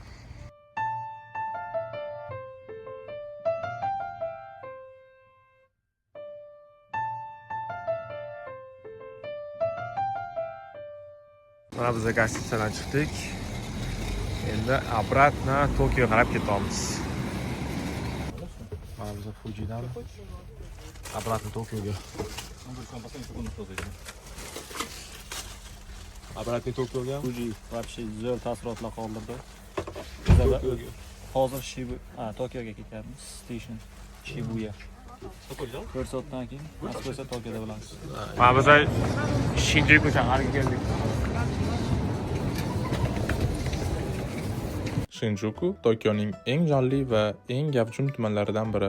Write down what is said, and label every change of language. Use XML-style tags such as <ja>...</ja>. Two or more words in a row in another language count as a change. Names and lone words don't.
<uz>Mana biz gastitsadan chiqdik. Endi обратно Tokioga qarab ketamiz. Mana biz Fujidan обратно Tokioga. Обратно Tokioga. Fuji вообще zo'r taassurotlar qoldirdi. Hozir Tokioga ketyapmiz. Station Shibuya. Ko'rsatdan keyin Moskva Tokioda bo'lamiz. Mana biz Shinjuku shahariga keldik. Shinjuku Tokioning eng jonli va eng gavjum tumanlaridan biri.</uz>